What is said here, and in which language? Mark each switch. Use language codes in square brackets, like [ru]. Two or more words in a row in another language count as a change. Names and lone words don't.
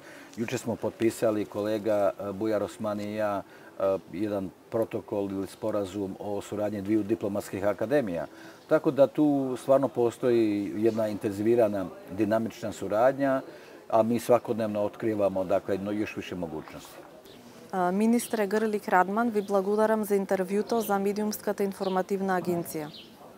[hr] Jučer smo potpisali kolega Bujar Osmani i ja jedan protokol ili sporazum o suradnji dviju diplomatskih akademija. Tako da tu stvarno postoji jedna intenzivirana dinamična suradnja, a mi svakodnevno otkrivamo još više mogućnosti. [mk] Министре Грлик Радман, ви благодарам за интервјуто за Медиумската информативна агенција.